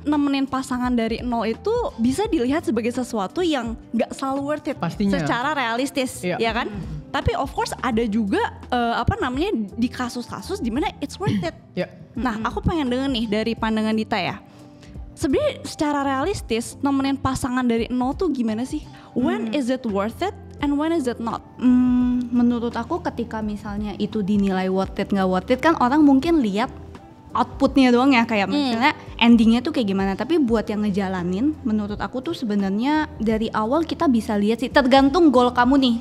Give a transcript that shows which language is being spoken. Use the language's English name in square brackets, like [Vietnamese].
[Indonesian] Nemenin pasangan dari nol itu bisa dilihat sebagai sesuatu yang nggak selalu [English] worth it [Indonesian] pastinya secara realistis, ya kan? Tapi [English] of course [Indonesian] ada juga di kasus-kasus dimana [English] it's worth it. [Indonesian] Nah, aku pengen denger nih dari pandangan Dita ya. Sebenarnya secara realistis nemenin pasangan dari nol tuh gimana sih? [English] When is it worth it and when is it not? [Indonesian] Menurut aku ketika misalnya itu dinilai [English] worth it [Indonesian] nggak worth it kan orang mungkin lihat outputnya doang ya, kayak misalnya endingnya tuh kayak gimana. Tapi buat yang ngejalanin menurut aku tuh sebenarnya dari awal kita bisa lihat sih, tergantung goal kamu nih.